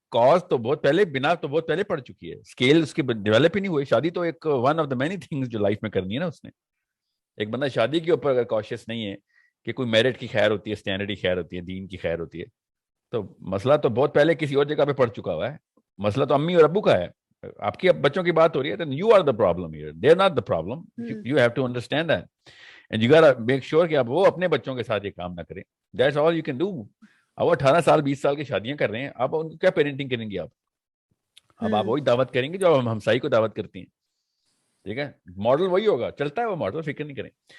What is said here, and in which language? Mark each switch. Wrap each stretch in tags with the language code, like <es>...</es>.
<hi>Cause तो बहुत पहले, बिना तो बहुत पहले पड़ चुकी है, स्केल उसके डेवलप ही नहीं हुए. शादी तो एक</hi> <en>one of the many things</en> <hi>जो लाइफ में करनी है ना उसने. एक बंदा शादी के ऊपर अगर कॉशियस नहीं है कि कोई मेरिट की खैर होती है, स्टैंडर्ड की खैर होती है, दीन की खैर होती है, तो मसला तो बहुत पहले किसी और जगह पे पड़ चुका हुआ है. मसला तो अम्मी और अब्बू का है. आपकी अब बच्चों की बात हो रही है,</hi> <en>then you are the problem here, they are not the problem. You have to understand that and you gotta make sure</en> <hi>कि आप वो अपने बच्चों के साथ ये काम ना करें.</hi> <en>That's all you can do.</en> <hi>अब वो 18 साल 20 साल की शादियां कर रहे हैं, आप उनको क्या पेरेंटिंग करेंगे आप? अब आप वही दावत करेंगे जो हम हमसाई को दावत करती हैं. ठीक है, मॉडल वही होगा, चलता है वो मॉडल, फिक्र नहीं करें.</hi>